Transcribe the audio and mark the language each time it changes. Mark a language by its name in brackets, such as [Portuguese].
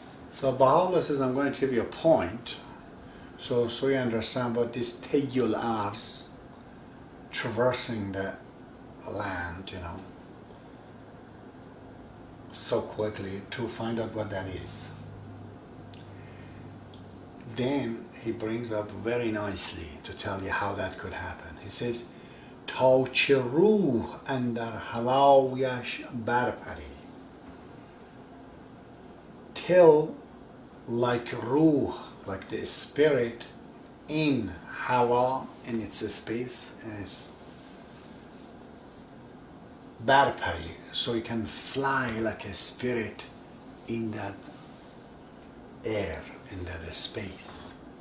[English] So Baha'u'llah says, I'm going to give you a point, so you understand what this Tayyul Arz, traversing the land, so quickly, to find out what that is. Then he brings up very nicely to tell you how that could happen. He says, [Persian] تا چه روح اندر هوایش برپری. [English] Till like ruh, like the spirit in hawa, in its space, is barpari, so you can fly like a spirit in that air, in that space.